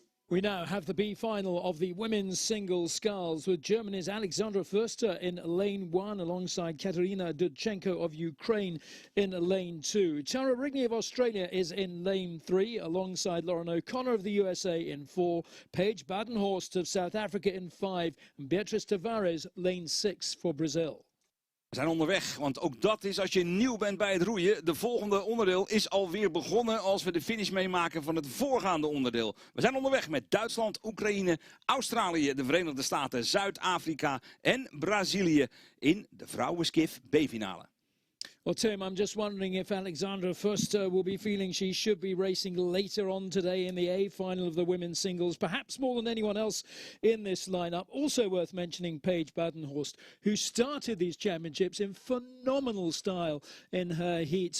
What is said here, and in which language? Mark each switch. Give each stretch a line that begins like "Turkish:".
English: We now have the B final of the women's singles sculls with Germany's Alexandra Förster in lane 1 alongside Katerina Dudchenko of Ukraine in lane 2. Tara Rigney of Australia is in lane 3 alongside Lauren O'Connor of the USA in 4, Paige Badenhorst of South Africa in 5 and Beatriz Tavares lane 6 for Brazil.
Dutch: We zijn onderweg, want ook dat is als je nieuw bent bij het roeien. De volgende onderdeel is alweer begonnen als we de finish meemaken van het voorgaande onderdeel. We zijn onderweg met Duitsland, Oekraïne, Australië, de Verenigde Staten, Zuid-Afrika en Brazilië in de vrouwenskiff B-finale.
English: Well, Tim, I'm just wondering if Alexandra Förster will be feeling she should be racing later on today in the A final of the women's singles, perhaps more than anyone else in this lineup. Also worth mentioning Paige Badenhorst, who started these championships in phenomenal style in her heats.